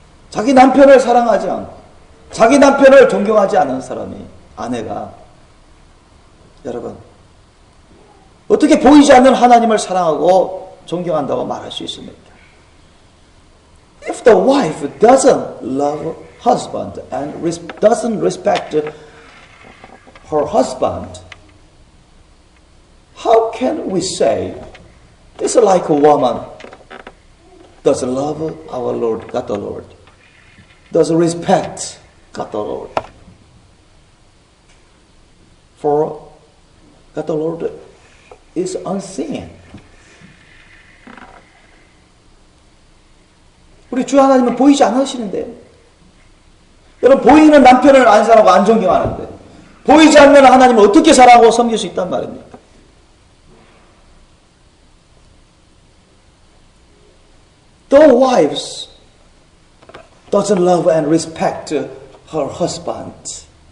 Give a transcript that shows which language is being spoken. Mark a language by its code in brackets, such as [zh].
[ko] 자기 남편을 사랑하지 않고 자기 남편을 존경하지 않은 사람이 아내가 여러분 어떻게 보이지 않는 하나님을 사랑하고 존경한다고 말할 수 있습니까? [en] If the wife doesn't love husband and doesn't respect her husband, how can we say this is like a woman does love our Lord, God the Lord, does respect God the Lord? For God the Lord is unseen. [ko] 우리 주 하나님은 보이지 않으시는데요. 여러분 보이는 남편을 안 사랑하고 안 존경하는데 보이지 않는 하나님을 어떻게 사랑하고 섬길 수 있단 말입니까? [en] The wives doesn't love and respect her husband.